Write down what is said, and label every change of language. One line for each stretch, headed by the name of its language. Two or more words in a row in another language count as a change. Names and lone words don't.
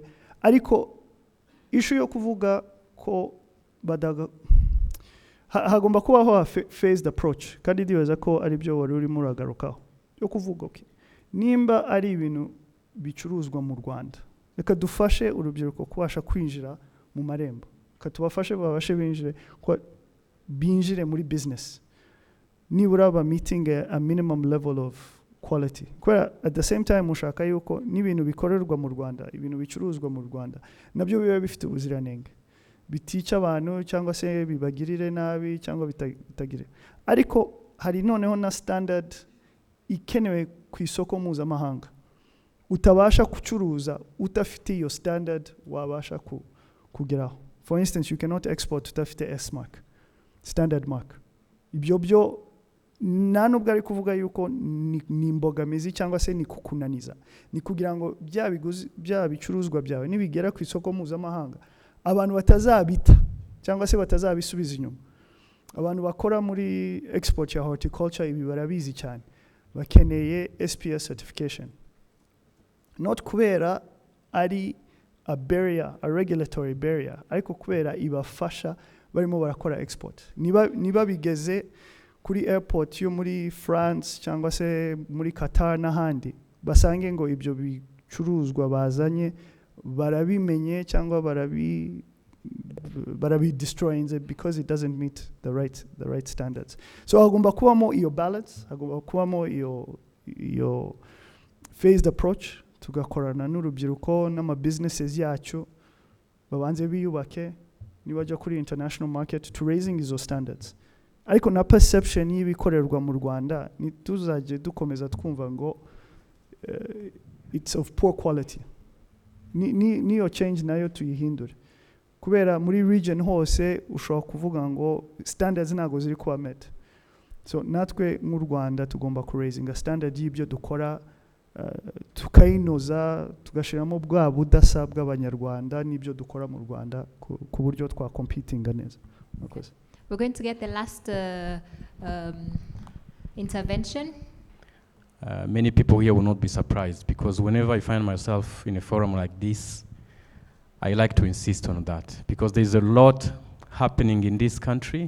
Kinyarwanda: Ariko issue yo kuvuga ko hagomba kubaho
English: phased approach,
Kinyarwanda: kandi ndibaza ko ari byo wari urimo uragarukaho, yo kuvuga okay, nimba ari ibintu bicuruzwa mu Rwanda, reka dufashe urubyiruko kubasha kwinjira mu marembo, katubafashe babashe binjire muri business, nibura ba
English: meeting a minimum level of quality.
Kinyarwanda: Kubera
English: at the same time
Kinyarwanda: ushaka yuko n'ibintu bikorerwa mu Rwanda, ibintu bicuruzwa mu Rwanda nabyo biba bifite ubuziranenge, bitica abantu cyangwa se bibagirire nabi cyangwa bitagire. Ariko hari noneho na standard ikenewe ku isoko mpuzamahanga, utabasha kucuruza utafite iyo standard wabasha kugeraho.
English: For instance, you cannot export utafite S mark, standard mark.
Kinyarwanda: Ibyo nta nubwo ari kuvuga yuko ni imbogamizi cyangwa se ni kukunaniza, ni kugira ngo bya bicuruzwa byawe nibigera ku isoko mpuzamahanga abantu batazabita cyangwa se batazabisubiza inyuma. Abantu bakora muri export ya horticulture ibi barabizi cyane, bakeneye
English: SPS certification,
Kinyarwanda: not kubera ari
English: a barrier, a regulatory barrier,
Kinyarwanda: ariko kubera ibafasha barimo barakora export. Niba bigeze kuri airport yo muri France cyangwa se muri Qatar n'ahandi, basange ngo ibyo bicuruzwa bazanye barabimenye cyangwa
English: destroying because it doesn't meet the right standards.
Kinyarwanda: So hagomba kubamo iyo balance, hagomba kubamo iyo
English: phased approach,
Kinyarwanda: tugakorana n'urubyiruko n'ama-businesses yacu babanze biyubake nibajya kuri
English: international market to raising
Kinyarwanda: izo standards. Ariko na perception y'ibikorerwa mu Rwanda ntituzajye dukomeza twumva ngo
English: it's of poor quality.
Kinyarwanda: Niyo change nayo tuyihindure, kubera muri region hose ushobora kuvuga ngo standards ntago ziri kuba met. So natwe mu Rwanda tugomba ku
English: raising a standard
Kinyarwanda: y'ibyo dukora, tukayinoza, tugashiramo bwa budasa bw'abanyarwanda n'ibyo dukora mu Rwanda ku buryo twa competinga neza. Murakoze.
English: We're going to get the last intervention. Many people here will not be surprised, because whenever I find myself in a forum like this, I like to insist on that, because there's a lot happening in this country.